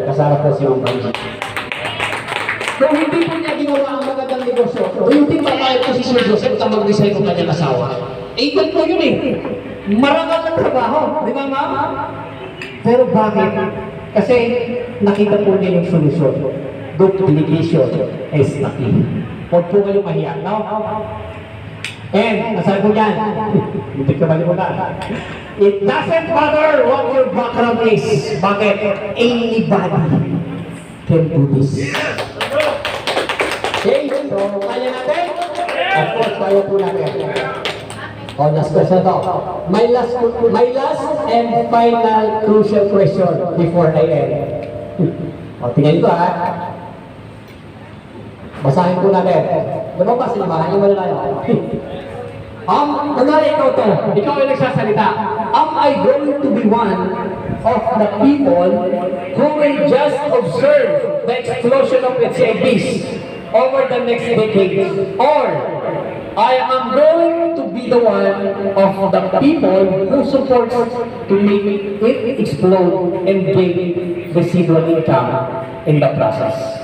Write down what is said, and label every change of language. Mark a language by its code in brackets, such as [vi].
[tl] Kasama po si Ma'am Banji. Kung hindi po niya ginawa ang magandang negosyo, [en] do you think [tl] papayag po si Sir Joseph na mag-resign ng kanyang asawa? Eh, po yun eh. Marangal na trabaho, di ba ma'am? Pero bakit? Kasi nakita po niya yung solusyon. [en] Duplication is the key. [tl] Huwag po kayong mahiya, no? And, nasaan po yan? Hindi ka malimutan. [en] It doesn't matter what your background is. [tl] Bakit? [en] Anybody can do this. [tl] Okay, so kaya natin? [en] Of course, [tl] kaya po natin. [en] Oh, last question to. My last and final crucial question before I end. [tl] O, tingnan ko ha. Basahin po natin. Lumabas, basahin mo na tayo. Kunwari ikaw to, ikaw ay nagsasalita. [en] Am I going to be one of the people who will just observe the explosion of HIVs over the next decade? Or I am going to be the one of the people who supports to make it explode and gain residual income in the process?